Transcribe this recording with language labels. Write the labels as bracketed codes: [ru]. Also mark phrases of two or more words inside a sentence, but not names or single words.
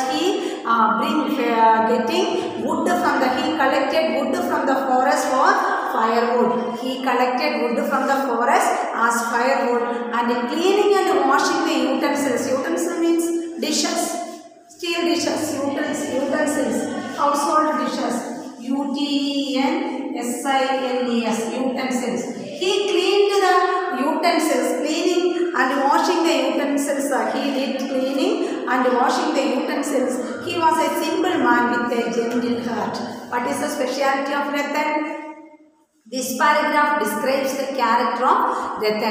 [en] He collected wood from the forest for firewood. He collected wood from the forest as firewood, and cleaning and washing the utensils. Utensil means dishes, steel dishes, utensils, household dishes. U-T-E-N-S-I-L-E-S, utensils. He cleaned the utensils, cleaning and washing the utensils. He did cleaning and washing the utensils. He was a simple man with a gentle heart. What is the speciality of Ratan? This paragraph describes the character of Ratan.